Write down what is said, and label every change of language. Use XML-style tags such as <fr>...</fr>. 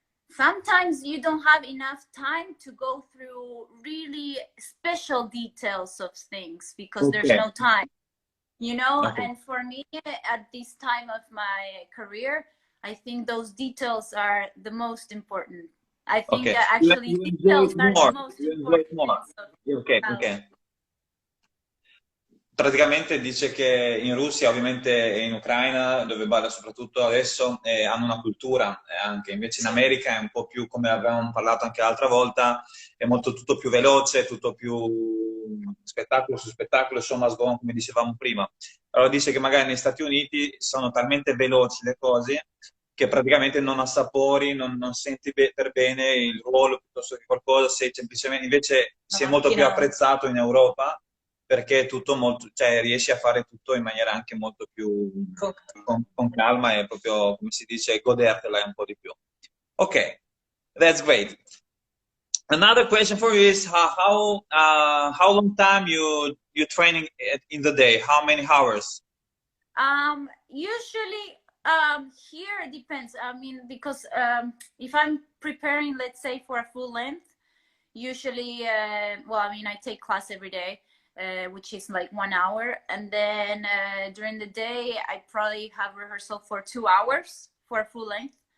<en>Sometimes you don't have enough time to go through really special details of things because there's no time, you know. And for me, at this time of my career, I think those details are the most important. I think actually details are the most important. Okay.</en> <it>Praticamente dice che in Russia, ovviamente, e in Ucraina, dove balla soprattutto adesso, hanno una cultura anche. Invece in America è un po' più, come avevamo parlato anche l'altra volta, è molto tutto più veloce, tutto più spettacolo su spettacolo,</it> <en>show must go on,</en> <it>come dicevamo prima. Allora dice che magari negli Stati Uniti sono talmente veloci le cose che praticamente non assapori, non senti per bene il ruolo piuttosto che qualcosa, sei semplicemente, invece si è molto più apprezzato in Europa, perché è tutto molto, cioè riesci a fare tutto in maniera anche molto più con calma e proprio, come si dice, godertela un po' di più. Ok,</it> <en>That's great. Another question for you is how long time you training in the day? How many hours? Usually, here it depends. I mean, because if I'm preparing, let's say, for a full length, usually, well, I mean, I take class every day, which is like 1 hour, and then during the day, I probably have rehearsal for 2 hours for a full length.</en>